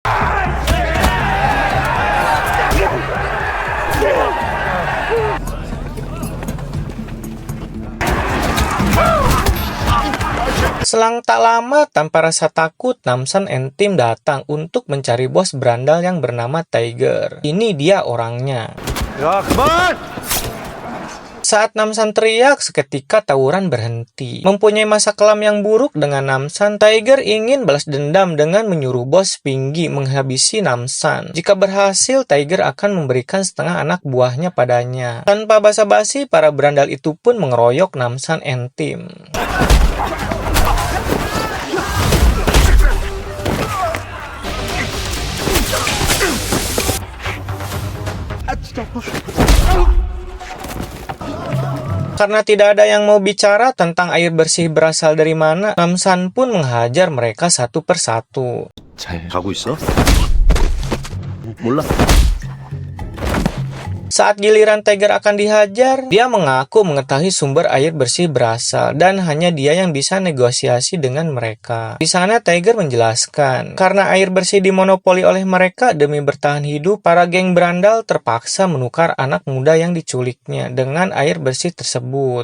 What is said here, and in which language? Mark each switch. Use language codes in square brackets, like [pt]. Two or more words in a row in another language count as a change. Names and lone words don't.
[id] Selang tak lama, tanpa rasa takut, Namsan and tim datang untuk mencari bos berandal yang bernama Tiger. Ini dia orangnya. [ko] 야, 그만! [id] Saat Namsan teriak, seketika tawuran berhenti. Mempunyai masa kelam yang buruk dengan Namsan, Tiger ingin balas dendam dengan menyuruh bos Pingy menghabisi Namsan. Jika berhasil, Tiger akan memberikan setengah anak buahnya padanya. Tanpa basa-basi, para berandal itu pun mengeroyok Namsan and tim. Karena tidak ada yang mau bicara tentang air bersih berasal dari mana, Namsan pun menghajar mereka satu persatu. [ko] 잘 가고 있어? 몰라. [id] Saat giliran Tiger akan dihajar, dia mengaku mengetahui sumber air bersih berasal dan hanya dia yang bisa negosiasi dengan mereka. Di sana Tiger menjelaskan, karena air bersih dimonopoli oleh mereka demi bertahan hidup, para geng berandal terpaksa menukar anak muda yang diculiknya dengan air bersih tersebut.